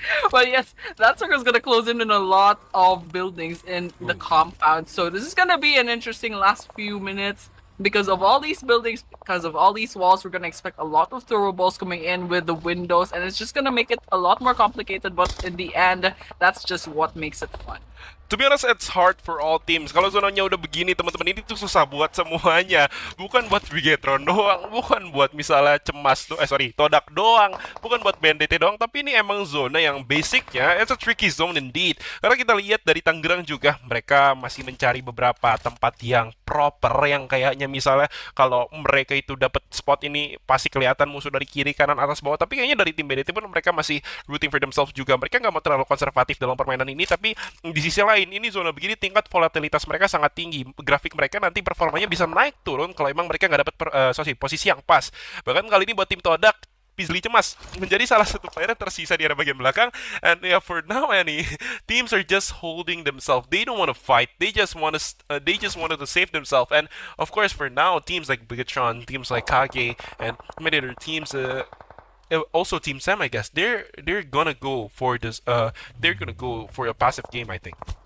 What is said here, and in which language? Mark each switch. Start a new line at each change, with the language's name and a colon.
English: But yes, that circle's gonna close in a lot of buildings in the compound. So this is gonna be an interesting last few minutes. Because of all these buildings, because of all these walls, we're gonna expect a lot of throwables coming in with the windows, and it's just gonna make it a lot more complicated, but in the end, that's just what makes it fun. To be honest, it's hard for all teams.
Indonesian: Kalau zonanya udah begini, teman-teman, ini tuh susah buat semuanya. Bukan buat Bigatron doang, bukan buat misalnya Todak doang, bukan buat BNDT doang, tapi ini emang zona yang basicnya
English: it's a tricky zone indeed.
Indonesian: Karena kita lihat dari Tangerang juga, mereka masih mencari beberapa tempat yang proper, yang kayaknya misalnya kalau mereka itu dapat spot ini pasti kelihatan musuh dari kiri, kanan, atas, bawah. Tapi kayaknya dari tim BNDT pun mereka masih
English: rooting for themselves
Indonesian: juga. Mereka nggak mau terlalu konservatif dalam permainan ini, tapi di sisi lain ini zona begini tingkat volatilitas mereka sangat tinggi. Grafik mereka nanti performanya bisa naik turun kalau emang mereka nggak dapat posisi yang pas. Bahkan kali ini buat tim Todak, Pmsl cemas menjadi salah satu player yang tersisa di area bagian belakang.
English: And yeah, for now, any teams are just holding themselves. They don't want to fight. They just wanted to save themselves. And of course, for now, teams like Bigatron, teams like Kage, and many other teams. Also Team Sam, I guess they're gonna go for this. They're gonna go for a passive game, I think.